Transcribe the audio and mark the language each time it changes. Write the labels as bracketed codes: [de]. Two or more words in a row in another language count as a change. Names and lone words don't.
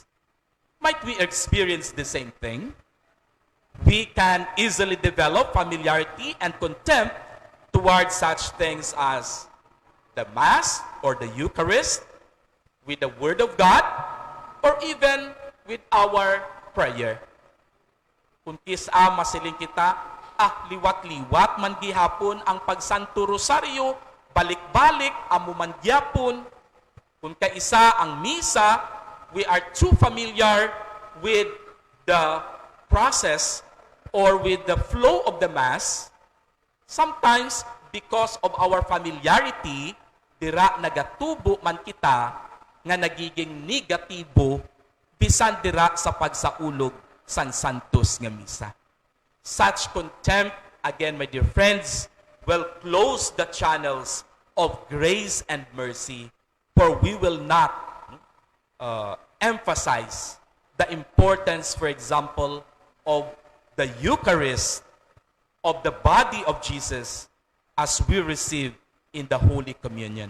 [en] Might we experience the same thing? We can easily develop familiarity and contempt towards such things as the Mass or the Eucharist, with the Word of God, or even with our prayer. [hil] Kung kisa masiling kita, liwat-liwat man gihapon ang pagsanto rosaryo, balik-balik amo man gyapon. Kung kaisa ang misa, [en] we are too familiar with the process or with the flow of the Mass. Sometimes, because of our familiarity, [hil] dira nagatubo man kita nga nagiging negatibo bisan dira sa pagsaulog sang santos nga misa. [en] Such contempt, again, my dear friends, will close the channels of grace and mercy, for we will not emphasize the importance, for example, of the Eucharist, of the body of Jesus as we receive in the Holy Communion.